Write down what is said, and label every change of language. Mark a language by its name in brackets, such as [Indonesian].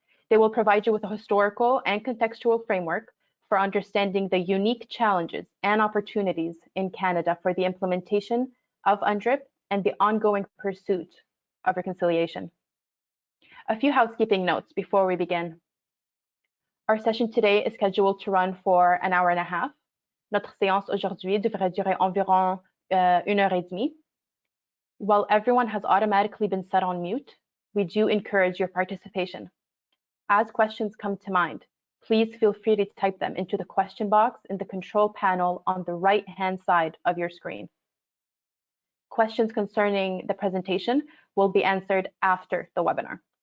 [English] They will provide you with a historical and contextual framework for understanding the unique challenges and opportunities in Canada for the implementation of UNDRIP and the ongoing pursuit of reconciliation. A few housekeeping notes before we begin. Our session today is scheduled to run for an hour and a half. [French] Notre séance aujourd'hui devrait durer environ 1h30. [English] While everyone has automatically been set on mute, we do encourage your participation. As questions come to mind, please feel free to type them into the question box in the control panel on the right-hand side of your screen. Questions concerning the presentation will be answered after the webinar.